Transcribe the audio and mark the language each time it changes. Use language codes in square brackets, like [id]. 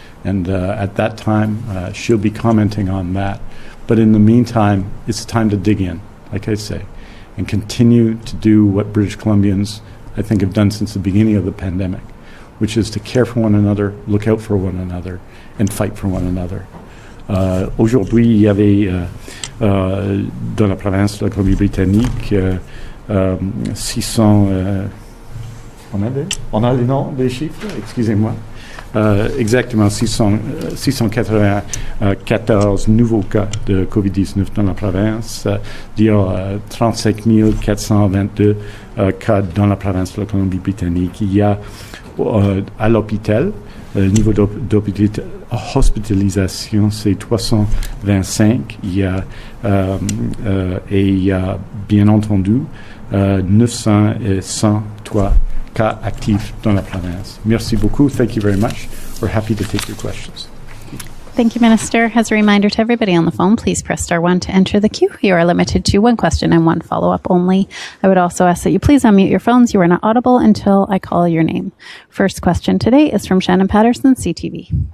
[en] And at that time, she'll be commenting on that. But in the meantime, it's time to dig in, like I say, and continue to do what British Columbians, I think, have done since the beginning of the pandemic, which is to care for one another, look out for one another, and fight for one another. [fr] Aujourd'hui, il y avait dans la province de la Colombie-Britannique 600... on a les noms des chiffres, excusez-moi. Exactement 694 nouveaux cas de COVID-19 dans la province. Il y a 35 422 cas dans la province de la Colombie-Britannique. Il y a à l'hôpital, le niveau d'hospitalisation, c'est 325. Il y a bien entendu 903 cas actifs dans la province. Merci beaucoup. [en] Thank you very much. We're happy to take your questions. Thank you, Minister. As a reminder to everybody on the phone, please press star 1 to enter the queue. You are limited to one question and one follow-up only. I would also ask that you please unmute your phones. You are not audible until I call your name. First question today is from Shannon Patterson, CTV.